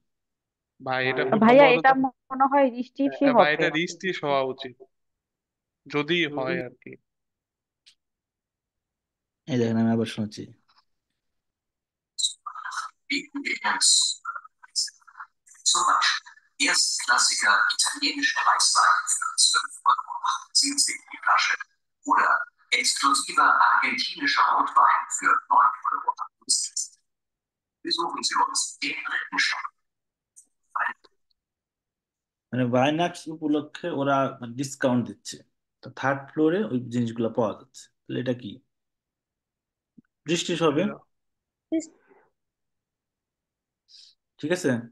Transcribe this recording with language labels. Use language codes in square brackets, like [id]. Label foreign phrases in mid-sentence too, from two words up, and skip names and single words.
[bn] ভাই এটা ভাইয়া সম্ভবত এটা মনে হয় রিস্টিফই ভাই হবে। এটা রিস্টিস হওয়া উচিত, যদি হয় আর কি। এই দেখেন, আমি আবার শুনছি। [de] Bieten wir gerne super Preise. Zum Beispiel erstklassiger italienischer Weißwein für 12,78 € die Flasche oder exklusiver argentinischer Rotwein für 9,78 €. Besuchen Sie uns im dritten Stock. [bn] মানে ভাইনাক্স উপলক্ষে ওরা ডিসকাউন্ট দিচ্ছে, তো থার্ড ফ্লোরে ওই জিনিসগুলো পাওয়া যাচ্ছে, তাহলে এটা কি? বৃষ্টিস হবে, এটা ঠিক আছে।